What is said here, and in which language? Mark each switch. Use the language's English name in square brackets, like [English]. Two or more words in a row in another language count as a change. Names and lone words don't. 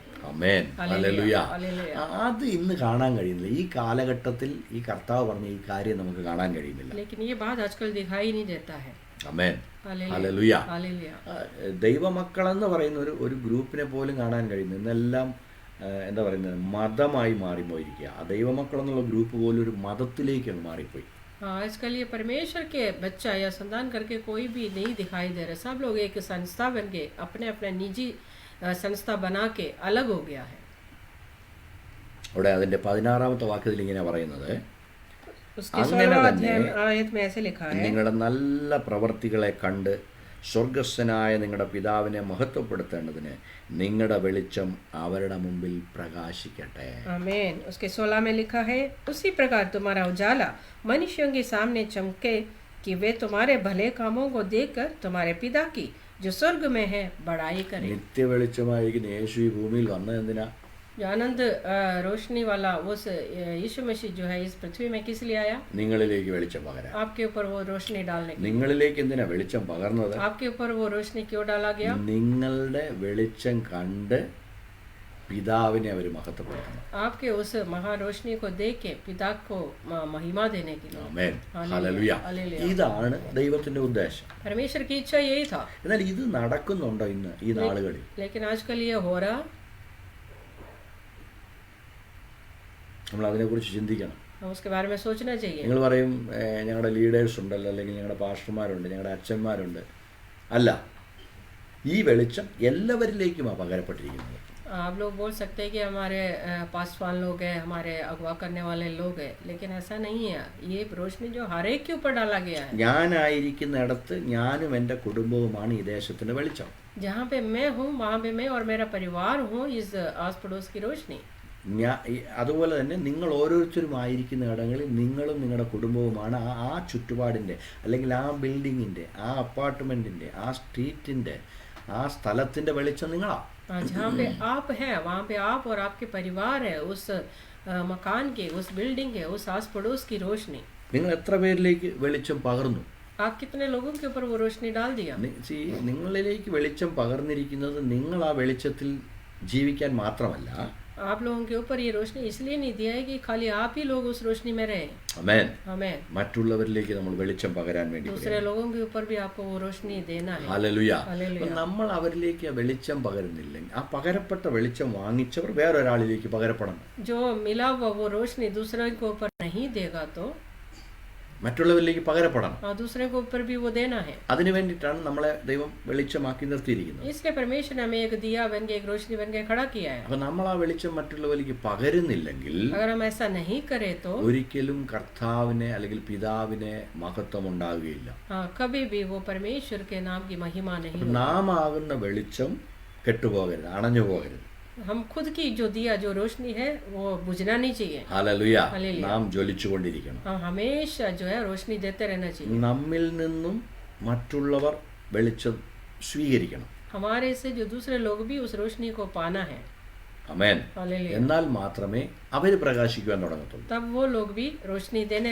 [Malayalam] ആമേൻ. ഹല്ലേലൂയ. [Hindi] हालेलुया. [Malayalam] അത് ഇന്ന് കാണാൻ കഴിയുന്നില്ല. ഈ കാലഘട്ടത്തിൽ ഈ കർത്താവ് പറഞ്ഞ ഈ കാര്യം നമുക്ക് കാണാൻ കഴിയുന്നില്ല. [Hindi] लेकिन ये बात आजकल दिखाई नहीं देता है. [Malayalam] ആമേൻ. [Hindi] हालेलुया. [Malayalam] ഹല്ലേലൂയ. [Hindi] हालेलुया. [Malayalam] ദൈവമക്കളെന്ന് പറയുന്ന ഒരു ഗ്രൂപ്പിനെ പോലും കാണാൻ കഴിയുന്നു. ഇന്നെല്ലാം എന്താ പറയുന്നത്, മതമായി മാറിപ്പോയിരിക്കുക. ആ ദൈവമക്കളെന്നുള്ള ഗ്രൂപ്പ് പോലും ഒരു മതത്തിലേക്ക് മാറിപ്പോയി. [Hindi] हाँ, आजकल ये परमेश्वर के बच्चा या संतान करके कोई भी नहीं दिखाई दे रहा. सब लोग एक संस्था बन के अपने अपने निजी संस्था बना के अलग हो गया है. [Malayalam] അവിടെ അതിൻ്റെ 16-ാമത്തെ വാക്യത്തിൽ ഇങ്ങനെ പറയുന്നത്, [Hindi] उसके [Malayalam] അങ്ങനെ [Hindi] 16वां [Malayalam] തന്നെ [Hindi] अध्याय आयत में ऐसे लिखा है, [Malayalam] നിങ്ങളുടെ നല്ല പ്രവർത്തികളെ കണ്ട് സ്വർഗസ്ഥനായ നിങ്ങളുടെ പിതാവിനെ മഹത്വപ്പെടുത്തേണ്ടതിന് നിങ്ങളുടെ വെളിച്ചം അവരുടെ മുമ്പിൽ പ്രകാശിക്കട്ടെ. [Hindi] आमीन. उसके 16 में लिखा है, उसी प्रकार तुम्हारा उजाला मनुष्यों के सामने चमके कि वे तुम्हारे भले कामों को देखकर तुम्हारे पिता की जो स्वर्ग में है बड़ाई करें. [Malayalam] നിത്യ വെളിച്ചമായിരിക്കുന്ന യേശു ഈ ഭൂമിയിൽ വന്നത് എന്തിനാ? [Hindi] जो आनंद रोशनी वाला उस यीशु मसीह जो है इस पृथ्वी में किस लिए आया? [Malayalam] നിങ്ങളിലേക്ക് വെളിച്ചം പകരാൻ. [Hindi] आपके ऊपर वो रोशनी डालने के. [Malayalam] നിങ്ങളിലേക്ക് എന്തിനാ വെളിച്ചം പകർന്നത്? [Hindi] आपके ऊपर वो रोशनी क्यों डाला गया? [Malayalam] നിങ്ങളുടെ വെളിച്ചം കണ്ട് പിതാവിനെ അവർ മഹത്വപ്പെടുത്തണം. [Hindi] आपके उस महारोशनी को देख के पिता को महिमा देने के लिए. [Malayalam] ആമേൻ. [Hindi] हालेलुया. [Malayalam] ഹല്ലേലൂയ. ഇതാണ് ദൈവത്തിന്റെ ഉദ്ദേശം. [Hindi] परमेश्वर की इच्छा यही था. [Malayalam] എന്നാൽ ഇത് നടക്കുന്നുണ്ടോ ഇന്ന് ഈ നാളുകളിൽ? [Hindi] लेकिन आजकल ये हो रहा. [Malayalam] നമ്മൾ അതിനെക്കുറിച്ച് ചിന്തിക്കണം. [Hindi] हम उसके बारे में सोचना चाहिए. [Malayalam] നിങ്ങൾ പറയും ഞങ്ങളുടെ ലീഡേഴ്സ് ഉണ്ടല്ലോ, അല്ലെങ്കിൽ ഞങ്ങളുടെ പാസ്റ്റർമാരുണ്ട്, ഞങ്ങളുടെ അച്ഛന്മാരുണ്ട്. അല്ല, ഈ വെളിച്ചം എല്ലാവരിലേക്കുമാണ് പകരപ്പെട്ടിരിക്കുന്നത്. [Hindi] आप लोग बोल सकते हैं कि हमारे पासवान लोग हैं, हमारे अगवा करने वाले लोग हैं, लेकिन ऐसा नहीं है। ये रोशनी जो हर एक के ऊपर डाला गया है। [Malayalam] ഞാനായിരിക്കുന്നിടത്ത് ഞാനും എൻ്റെ കുടുംബവുമാണ് ഈ ദേശത്തിൻ്റെ വെളിച്ചം. [Hindi] जहाँ पे मैं हूँ वहाँ पे मैं और मेरा परिवार हूँ इस आस पड़ोस की रोशनी। [Malayalam] അതുപോലെ തന്നെ നിങ്ങൾ ഓരോരുത്തരും ആയിരിക്കുന്ന ഇടങ്ങളിൽ നിങ്ങളും നിങ്ങളുടെ കുടുംബവുമാണ് ആ ചുറ്റുപാടിൻ്റെ അല്ലെങ്കിൽ ആ ബിൽഡിങ്ങിൻ്റെ, ആ അപ്പാർട്ട്മെൻറ്റിൻ്റെ, ആ സ്ട്രീറ്റിൻ്റെ, ആ സ്ഥലത്തിൻ്റെ വെളിച്ചം നിങ്ങളാണ്. [Hindi] जहाँ पे आप हैं वहाँ पे आप और आपके परिवार है, उस मकान के, उस बिल्डिंग के, उस आस पड़ोस की रोशनी। [Malayalam] നിങ്ങൾ എത്ര പേരിലേക്ക് വെളിച്ചം പകർന്നു? [Hindi] आप कितने लोगों के ऊपर वो रोशनी डाल दिया? [Malayalam] നിങ്ങളിലേക്ക് വെളിച്ചം പകർന്നിരിക്കുന്നത് നിങ്ങൾ ആ വെളിച്ചത്തിൽ ജീവിക്കാൻ മാത്രമല്ല, [Hindi] आप लोगों के ऊपर ये रोशनी इसलिए नहीं दिया है कि खाली आप ही लोग उस रोशनी में रहे। [Malayalam] ആമേൻ. [Hindi] आमीन। [Malayalam] മറ്റുള്ളവരിലേക്ക് നമ്മൾ വെളിച്ചം പകരാൻ വേണ്ടി [Hindi] दूसरे लोगों के ऊपर भी आपको वो रोशनी देना है। [Malayalam] ഹല്ലേലൂയ. [Hindi] हालेलुया। [Malayalam] നമ്മൾ അവരിലേക്ക് ആ വെളിച്ചം പകരുന്നില്ലെങ്കിൽ ആ പകരപ്പെട്ട വെളിച്ചം വാങ്ങിച്ചവർ വേറൊരാളിലേക്ക് പകരപ്പെടണം. [Hindi] जो मिला हुआ वो रोशनी दूसरे के ऊपर नहीं देगा तो [Malayalam] മറ്റുള്ളവരിലേക്ക് പകരപ്പെടണം. [Hindi] दूसरे के ऊपर भी वो देना है। [Malayalam] അതിനു വേണ്ടിയിട്ടാണ് നമ്മളെ ദൈവം വെളിച്ചമാക്കി നിർത്തിയിരിക്കുന്നത്. [Hindi] इसलिए परमेश्वर ने हमें एक दिया बन के, एक रोशनी बन के खड़ा किया है। [Malayalam] അപ്പൊ നമ്മൾ ആ വെളിച്ചം മറ്റുള്ളവരിലേക്ക് പകരുന്നില്ലെങ്കിൽ [Hindi] अगर हम ऐसा नहीं करें तो [Malayalam] ഒരിക്കലും കർത്താവിനെ അല്ലെങ്കിൽ പിതാവിനെ മഹത്വം ഉണ്ടാവുകയില്ല. [Hindi] कभी भी वो परमेश्वर के नाम की महिमा नहीं [Malayalam] അപ്പൊ നാം ആകുന്ന വെളിച്ചം കെട്ടുപോകരുത്, അണഞ്ഞു പോകരുത്. [Hindi] हम खुद की जो दिया जो रोशनी है वो बुझना नहीं चाहिए। [Malayalam] ഹല്ലേലൂയ. ഹല്ലേലൂയ. നാം ജ്വലിച്ചുകൊണ്ടിരിക്കണം. [Hindi] हम हमेशा जो है रोशनी देते रहना चाहिए। [Malayalam] നമ്മിൽ നിന്നും മറ്റുള്ളവർ വെളിച്ചം സ്വീകരിക്കണം. [Hindi] हमारे से जो दूसरे लोग भी उस रोशनी को पाना है। [Malayalam] ആമേൻ. [Hindi] हालेलुया। [Malayalam] എന്നാൽ മാത്രമേ അവർ പ്രകാശിക്കുവാൻ തുടങ്ങത്തുള്ളൂ. [Hindi] तब वो लोग भी रोशनी देने